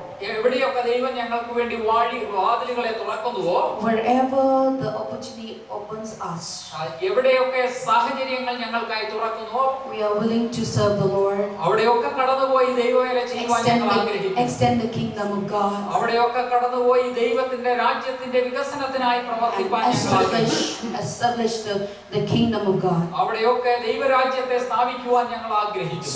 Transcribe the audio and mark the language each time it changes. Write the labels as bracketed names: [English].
[Malayalam] എവിടെയൊക്കെ ദൈവം ഞങ്ങൾക്ക് വേണ്ടി വാതിലുകളെ തുറക്കുന്നുവോ, [English] wherever the opportunity opens us, [Malayalam] എവിടെയൊക്കെ സാഹചര്യങ്ങൾ ഞങ്ങൾക്കായി തുറക്കുന്നുവോ, [English] we are willing to serve the Lord. [Malayalam] അവിടെയൊക്കെ കടന്നുപോയി ദൈവവേല ചെയ്യുവാൻ ഞങ്ങൾ ആഗ്രഹിക്കുന്നു. [English] Extend the kingdom of God. [Malayalam] അവിടെയൊക്കെ കടന്നുപോയി ദൈവത്തിന്റെ രാജ്യത്തിന്റെ വികസനത്തിനായി പ്രവർത്തിക്കാൻ ഞങ്ങൾ ആഗ്രഹിക്കുന്നു. [English] Establish the kingdom of God. [Malayalam] അവിടെയൊക്കെ ദൈവരാജ്യത്തെ സ്ഥാപിക്കുവാൻ ഞങ്ങൾ ആഗ്രഹിക്കുന്നു.